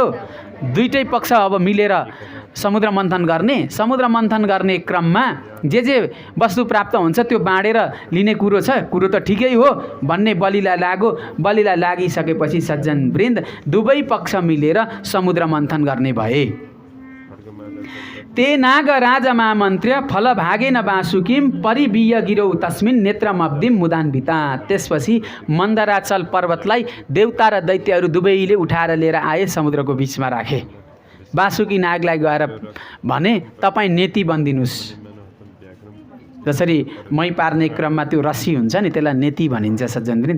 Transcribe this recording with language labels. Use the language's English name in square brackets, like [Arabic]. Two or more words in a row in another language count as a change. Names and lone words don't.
[Nepali] दुईटै पक्ष अब मिलेर समुद्र मन्थन गर्ने क्रममा जे वस्तु प्राप्त हुन्छ त्यो बाँडेर लिने कुरो त ठिकै हो भन्ने बलिलाई लाग्यो। बलिलाई लागिसकेपछि सज्जनवृन्द दुवै पक्ष मिलेर समुद्र मन्थन गर्ने भए। [Sanskrit] ते नाग राजमामन्त्र्य फल भागेन वासुकीम परिवीय गिरौ तस्मिन् नेत्रमब्धिम मुदान्विता। [Nepali] त्यसपछि मन्दराचल पर्वतलाई देवता र दैत्यहरू दुवैले उठाएर लिएर आए, समुद्रको बिचमा राखे। वासुकी नागलाई गएर भने तपाईँ नेति बनिदिनुहोस्। जसरी मै पार्ने क्रममा त्यो रस्सी हुन्छ नि, त्यसलाई नेति भनिन्छ सज्जनवृन्द।